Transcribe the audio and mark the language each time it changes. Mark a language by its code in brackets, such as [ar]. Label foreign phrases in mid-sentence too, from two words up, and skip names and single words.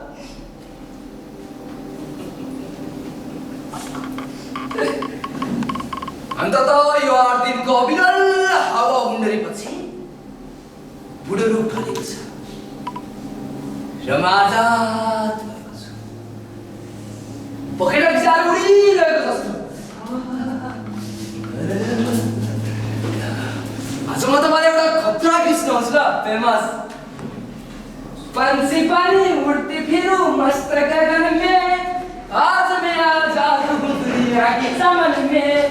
[ne] अन्ततः यो 8 दिनको अविरल हावा हुन्डरीपछि बुढो रूप ढलेको छ र म आजाद भएको छु। पखेटा विचार उडिरहेको जस्तो। आज म तपाईँलाई एउटा खतरा गीत सुनाउँछु ल, फेमस। [hi] पंछी पानी उड़ती फिरूं मस्त गगन में, आज मैं आजाद हूँ दुनिया के चमन में।